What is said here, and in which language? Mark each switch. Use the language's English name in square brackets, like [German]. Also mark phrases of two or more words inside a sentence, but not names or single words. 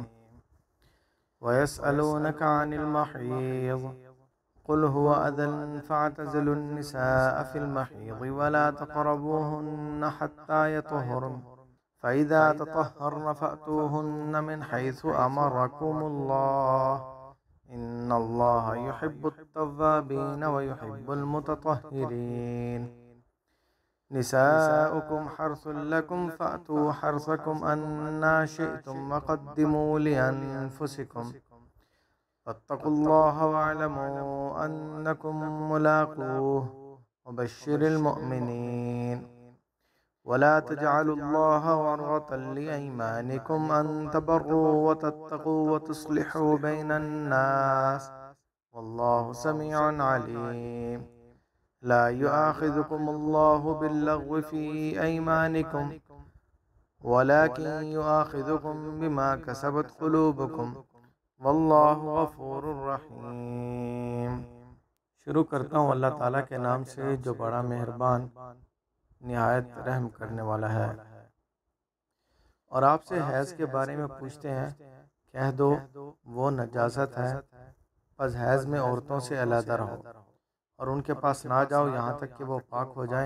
[Arabic] ويسألونك عن المحيض قل هو أذى فاعتزلوا النساء في المحيض ولا تقربوهن حتى يطهرن فإذا تطهرن فأتوهن من حيث أمركم الله إن الله يحب التوابين ويحب المتطهرين. نساؤكم حرث لكم فأتوا حرثكم أنى شئتم وقدموا لأنفسكم واتقوا الله واعلموا أنكم ملاقوه وبشر المؤمنين. ولا تجعلوا الله عرضة لأيمانكم أن تبروا وتتقوا وتصلحوا بين الناس والله سميع عليم. لا يؤاخذكم الله باللغو في أيمانكم ولكن يؤاخذكم بما كسبت قلوبكم والله غفور رحيم. [Urdu] شروع کرتا ہوں اللہ تعالی کے نام سے جو بڑا مہربان نہایت رحم کرنے والا ہے. اور آپ سے حیض کے بارے میں پوچھتے ہیں، کہہ دو وہ نجاست ہے، بس حیض میں عورتوں سے علیحدہ رہو اور ان کے پاس نہ جاؤ یہاں تک کہ وہ پاک ہو جائیں.